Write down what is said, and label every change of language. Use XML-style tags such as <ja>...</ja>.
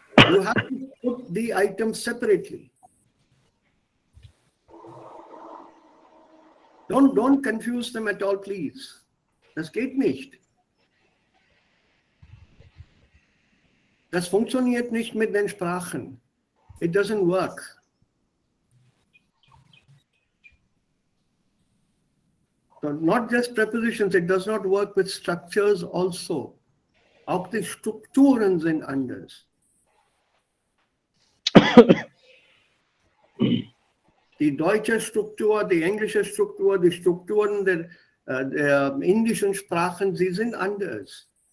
<en>You have to put the items separately. Don't confuse them at all, please.</en> <de>Das geht nicht. Das funktioniert nicht mit den Sprachen.</de> <en>It doesn't work. So not just prepositions, it does not work with structures also.</en> <de>Auch die Strukturen sind anders. Die deutsche Struktur, die englische Struktur, die Strukturen der indischen Sprachen, sie sind anders.</de>